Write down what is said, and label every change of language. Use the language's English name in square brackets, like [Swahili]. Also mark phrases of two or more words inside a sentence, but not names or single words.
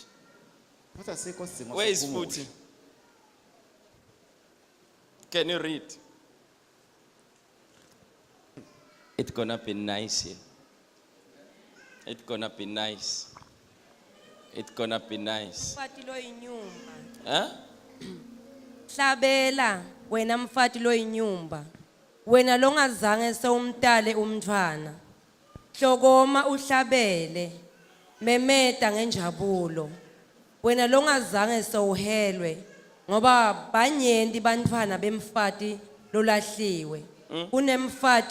[English] Where is Futi? Can you read? It's gonna be nice here. It's gonna be nice. It's gonna be nice. Huh? [Swati] Hlabela wena mfati loyinyumba wena longazange sewumtale umntwana hlokoma uhlabele memeta ngenjabulo wena longazange sewuhelwe ngoba banyenti bantwana bemfati lolahliwe kunemfati